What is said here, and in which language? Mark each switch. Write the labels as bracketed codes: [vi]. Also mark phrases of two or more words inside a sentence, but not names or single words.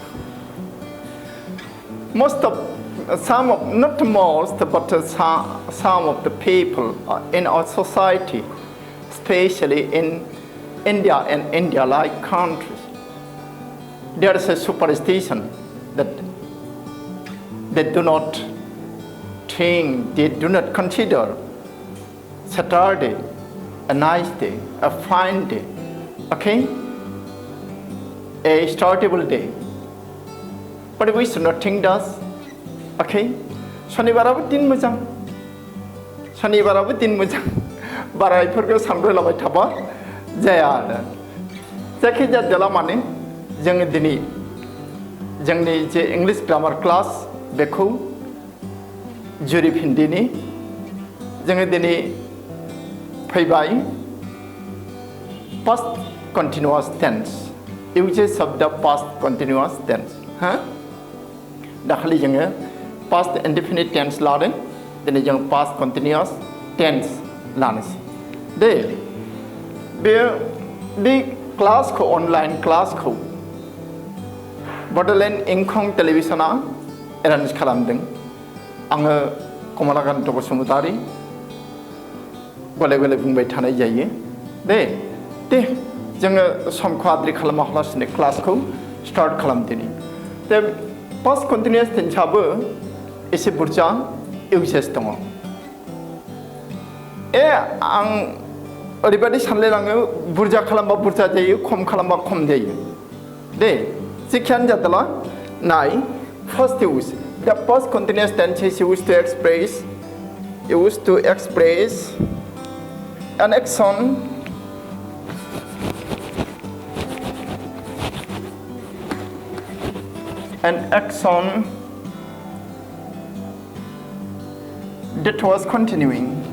[en] Not most, but some of the people in our society, especially in India and India-like countries, there is a superstition that they do not consider Saturday a nice day, a fine day, okay? A startable day. But we should not think that, okay? [brx] Shanibarabो दिन मोजां, शनिबाराबो दिन मोजां, बारायफोरखौ सानब्रैलाबाय थाबा जाया आरो जायखिजाया देला माने जोङो दिनै जोंनि जे [en] English grammar class [brx] बेखौ जुरिफिनदिनि जोङो दिनै फैबाय [en] past continuous tense uses of the past continuous tense [brx] दाखालि जोङो [en] past indefinite tense [brx] लादों दिनै जों [en] past continuous tense [brx] लानोसै दे बे क्लासखौ अनलाइन क्लासखौ बड'लेण्ड इंखं टेलिभिजनआ एरेन्ज खालामदों आङो कमलाकान्त बसुमतारी गले गले बुंबाय थानाय जायो दे जोङो समखौ आद्रि खालामालासिनो क्लासखौ स्टार्ट खालामदिनि दे [en] past continuous tenseआबो [brx] एसे बुरजा इउजेस दङ आं ओरैबायदि सानलायलाङो बुरजा खालामबा बुरजा जायो खम खालामबा खम जायो दे जेखियानो जादोला नाय [en] first use the past continuous tense is used to express an action that was continuing.